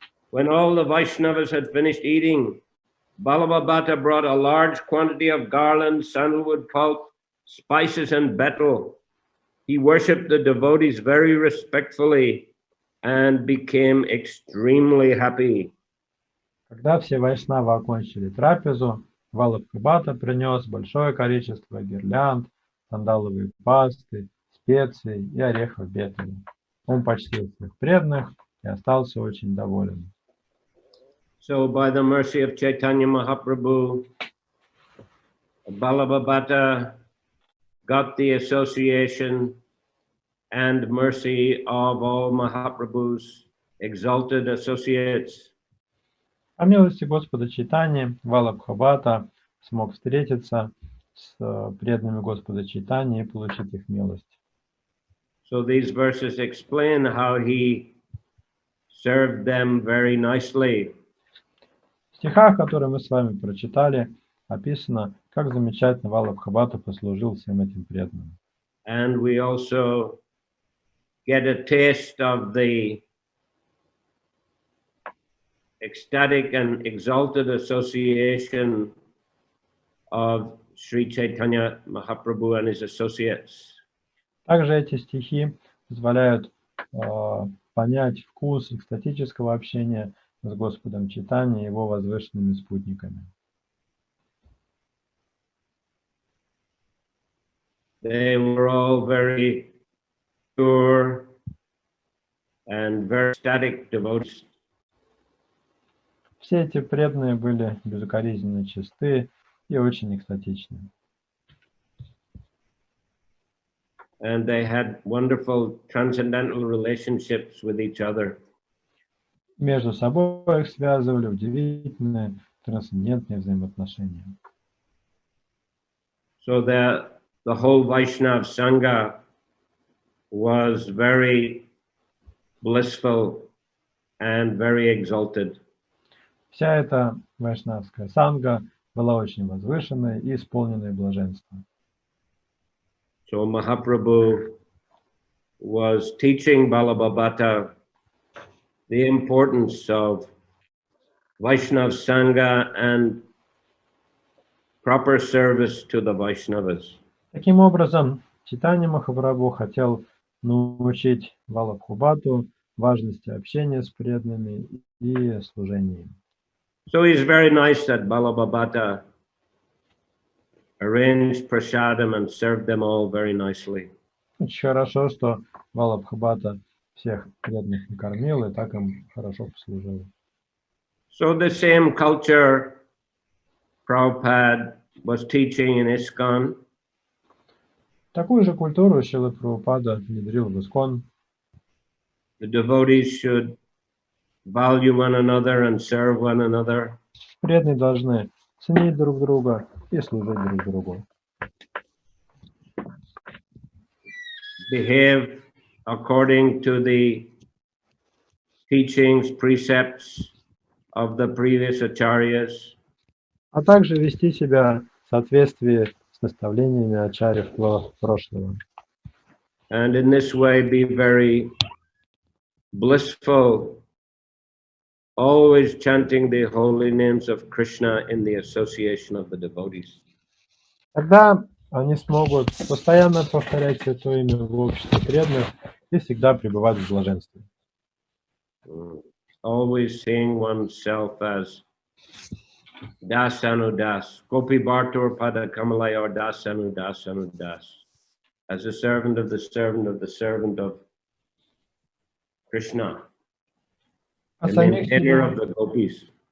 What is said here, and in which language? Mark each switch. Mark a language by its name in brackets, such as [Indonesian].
[English] When all the Vaishnavas had finished eating, Balabhata brought a large quantity of garlands, sandalwood pulp, spices, and betel. he worshipped the devotees very respectfully and became extremely happy. [Russian] Когда все вайшнавы окончили трапезу, Прабхупада принес большое количество гирлянд, сандаловой пасты, специй и орехов бетеля. Он почтил всех преданных и остался очень доволен. [English] So by the mercy of Chaitanya Mahaprabhu, Balabhabata got the association and mercy of all Mahaprabhu's exalted associates. [Russian] По милости Господа Чайтаньи, Прабхупада смог встретиться с преданными Господа Чайтаньи и получить их милость. [English] So these verses explain how he served them very nicely. [Russian] В стихах, которые мы с вами прочитали, описано, как замечательно Прабхупада послужил всем этим преданным. [English] And we also get a taste of the ecstatic and exalted association of Sri Chaitanya Mahaprabhu and his associates. [Russian] Также эти стихи позволяют понять вкус экстатического общения с Господом Чайтаньей и его возвышенными спутниками. [English] They were all very pure and very ecstatic devotees. [Russian] Все эти преданные были безукоризненно чисты и очень экстатичны. [English] And they had wonderful transcendental relationships with each other. [Russian] Между собой их связывали удивительные трансцендентные взаимоотношения. [English] So the whole Vaishnav Sangha was very blissful and very exalted. [Russian] Вся эта вайшнавская санга была очень возвышенной и исполненной блаженства. [English] So Mahaprabhu was teaching Balabhabata the importance of Vaishnav Sangha and proper service to the Vaishnavas. [Russian] Таким образом, Чайтанья Махапрабху хотел научить Прабхупаду важности общения с преданными и служения им. [English] So it's very nice that Balabhabata arranged prasadam and served them all very nicely. [Russian] Очень хорошо, что Прабхупада всех преданных накормил и так им хорошо послужил. [English] So the same culture Prabhupada was teaching in ISKCON. [Russian] Такую же культуру Шрила Прабхупада внедрил в ИСККОН. [English] The devotees should value one another and serve one another. [Russian] Преданные должны ценить друг друга и служить друг другу. [English] Behave according to the teachings, precepts of the previous acharyas. [Russian] А также вести себя в соответствии с наставлениями ачарьев прошлого. [English] And in this way be very blissful, always chanting the holy names of Krishna in the association of the devotees. [Russian] Тогда они смогут постоянно повторять святое имя в обществе преданных и всегда пребывать в блаженстве. [English] Always seeing oneself as Das Anudas, [Sanskrit] Gopi Bhartur Pada Kamalaya [English] or Das Anudas Anudas, as a servant of the servant of the servant of Krishna, the maintainer of the gopis.